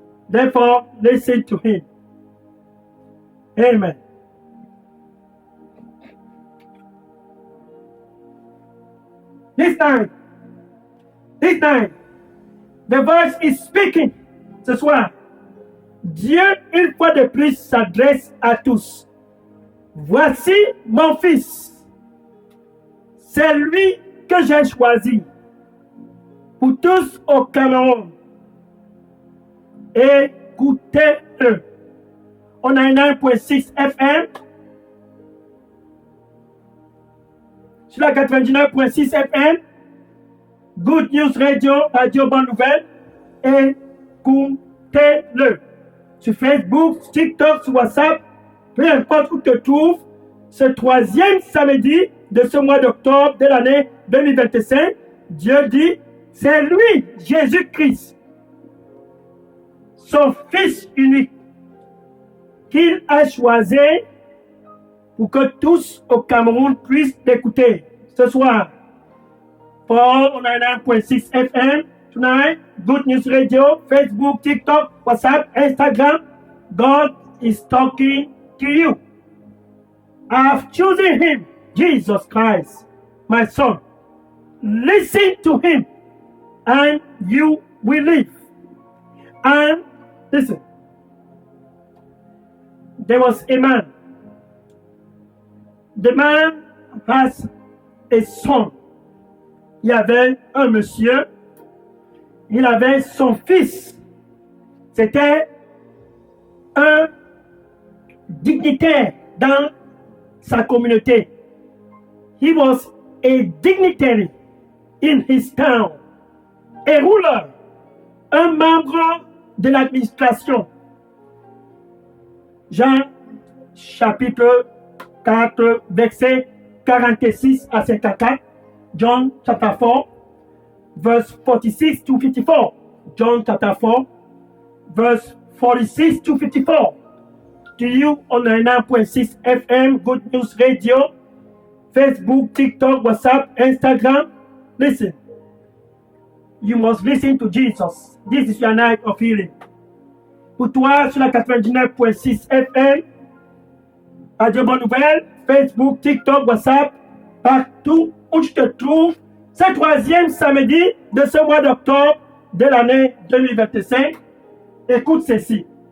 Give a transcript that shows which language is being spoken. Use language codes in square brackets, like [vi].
[en] Therefore, listen to him. Amen. This time, the voice is speaking. [fr] Ce soir, Dieu, une fois de plus, s'adresse à tous. Voici mon fils. C'est lui que j'ai choisi. Pour tous au Cameroun. Écoutez-le. On a 9.6 FM. Sur la 99.6 FM. Good News Radio, Radio Bonne Nouvelle. Écoutez-le. Sur Facebook, sur TikTok, sur WhatsApp, peu importe où tu te trouves, ce troisième samedi de ce mois d'octobre de l'année 2025, Dieu dit, c'est lui, Jésus-Christ, son Fils unique, qu'il a choisi pour que tous au Cameroun puissent l'écouter. Ce soir, [en] for all on 99.6 FM, tonight, Good News Radio, Facebook, TikTok, WhatsApp, Instagram, God is talking to you. I have chosen him, Jesus Christ, my son. Listen to him, and you will live. And listen, there was a man. The man has a son. [fr] Il y avait un monsieur. Il avait son fils. C'était un dignitaire dans sa communauté. [en] He was a dignitary in his town. A ruler. [fr] Un membre de l'administration. Jean chapitre 4, verset 46 à 54. [en] John chapter 4, verse 46 to 54. John chapter 4, verse 46 to 54. To you on 99.6 FM, Good News Radio, Facebook, TikTok, WhatsApp, Instagram. Listen. You must listen to Jesus. This is your night of healing. [fr] Pour toi, sur la 99.6 FM, Radio Bonne Nouvelle, Facebook, TikTok, WhatsApp, partout où tu te trouves, ce troisième samedi de ce mois d'octobre de l'année 2025, écoute ceci.